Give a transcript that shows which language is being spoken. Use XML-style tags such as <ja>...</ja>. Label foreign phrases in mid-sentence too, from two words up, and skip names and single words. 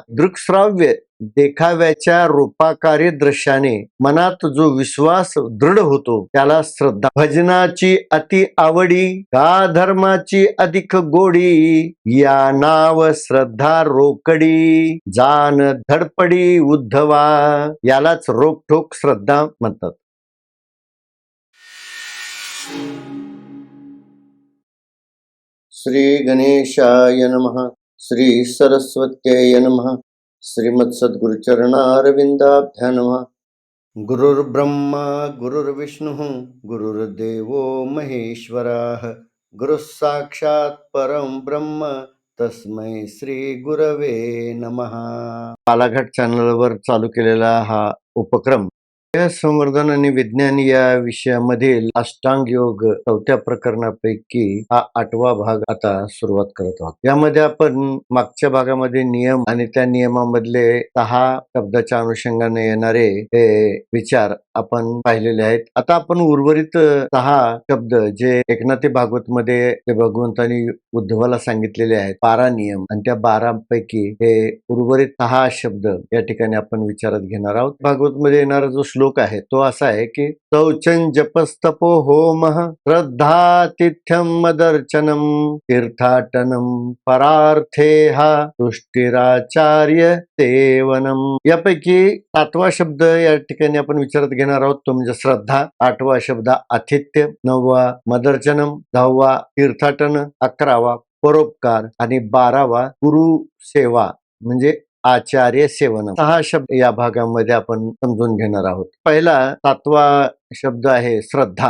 <mr>दृक्श्राव्य देखाव्याच्या रूपाकारी दृश्याने मनात जो विश्वास दृढ होतो त्याला श्रद्धा. भजनाची अति आवडी, का धर्माची अधिक गोडी, या नाव श्रद्धा रोकडी, जान धडपडी उद्धवा, यालाच रोकठोक श्रद्धा म्हणतात.</mr> <sa>श्री गणेशाय नमः. श्री सरस्वत्यै नमः. श्रीमत्सद्गुरुचरणारविंदाभ्यां नमः. गुरुर्ब्रह्मा गुरुर्विष्णुः गुरुर्देवो महेश्वरः, गुरुः साक्षात् परं ब्रह्म तस्मै श्री गुरवे नमः.</sa> <mr>बालाघाट चॅनलवर चालू केलेला हा उपक्रम संवर्धन आणि विज्ञान या विषयामधील अष्टांग योग 4थ्या प्रकरणापैकी हा 8वा भाग आता सुरुवात करत आहोत. यामध्ये आपण मागच्या भागामध्ये नियम आणि त्या नियमामधले 6 शब्दाच्या अनुषंगाने येणारे हे विचार आपण पाहिलेले आहेत. आता आपण उर्वरित 6 शब्द जे एकनाथी भागवत मध्ये भगवंतांनी उद्धवाला सांगितलेले आहेत, 12 नियम, आणि त्या 12 पैकी हे उर्वरित 6 शब्द या ठिकाणी आपण विचारात घेणार आहोत. भागवत मध्ये येणारा जो श्लोक आहे तो असा आहे की</mr> <sa>शौचं जपस्तपो होमः श्रद्धातिथ्यं मदर्चनम तीर्थाटनम परार्थेह तुष्टिराचार्य सेवनम.</sa> <mr>यापैकी 7वा शब्द या ठिकाणी आपण विचारात घेणार आहोत, तो म्हणजे श्रद्धा. 8वा शब्द आतिथ्य, 9वा मदर्चनम, 10वा तीर्थाटन, 11वा परोपकार आणि 12वा गुरु सेवा म्हणजे आचार्य सेवन. 6 शब्द या भागामध्ये आपण समजून घेणार आहोत. पहिला 7वा शब्द आहे श्रद्धा.</mr>